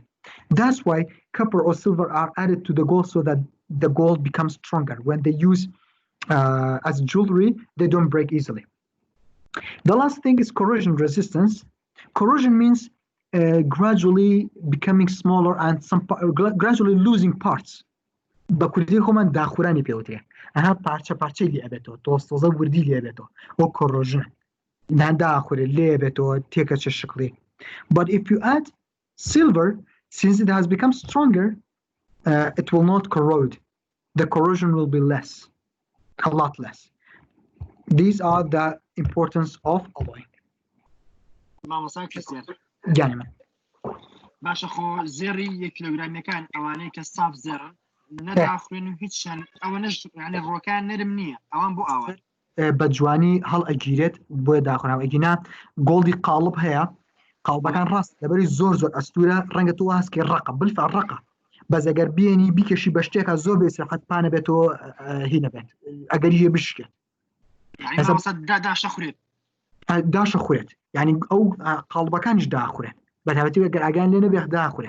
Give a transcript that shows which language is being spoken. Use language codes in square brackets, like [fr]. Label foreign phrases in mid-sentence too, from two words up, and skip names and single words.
[en] That's why copper or silver are added to the gold so that the gold becomes stronger. When they use as jewelry, they don't break easily. The last thing is corrosion resistance. Corrosion means gradually becoming smaller and gradually losing parts. [ckb] بەکوردی خۆمان داخورانی پێوتێ ئەها پارچە پارچەی لێ ئەبێتەوە تۆستۆزە وردی لێ ئەبێتەوە ئەو کۆڕۆژن داخورێ لێ ئەبێتەوە تێکەچە شقڵی. [en] But if you add silver, since it has become stronger, it will not corrode. The corrosion will be less, a lot less. These are the importance of alloying. [ckb] مامۆسای کەسێت گیانی من. باشە خۆ زێڕی 1 کیلۆگرامەکان ئەوانەی کە ساف زێڕن نەداخوێن و هیچیان ئەوەنەش یعنی ڕۆکان نرم نییە ئەوان بۆ ئاوە بە جوانی هەڵ ئەگیرێت بۆیە داخۆناوە ئەگینا گۆڵدی قاڵب هەیە قاڵبەکان ڕاست لەبەری زۆر ئەستورە ڕەنگە تۆ هەستکە ڕقە بلفە ڕقە بەس ئەگەر بێنی بیکەشی بە شتێکە زۆر بێسرحەت پانە بێتەوە هی نەبێت ئەگەری هێ بشکێت داشە خوێت یعنی ئەو قاڵبەکانیش داخورێت بەتابەتی ئەگەر ئاگیان لێ نەبێت داخورێت